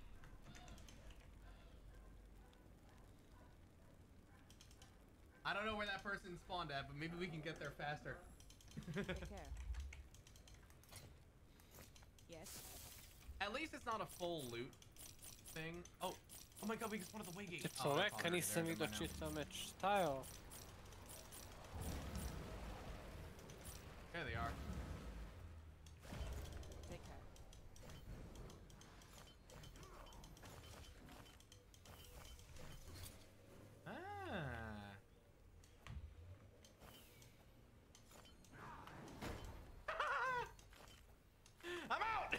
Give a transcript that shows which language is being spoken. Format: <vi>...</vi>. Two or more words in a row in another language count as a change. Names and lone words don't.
<en>I don't know where that person spawned at, but maybe we can get there faster. Take care. Yes. At least it's not a full loot thing. Oh my god, we just wanted the way gate.</en> <sr>Čoveka nisam vidio čitav meč. Šta je ovo?</sr> <en>There they are. Take care. I'm out!</en>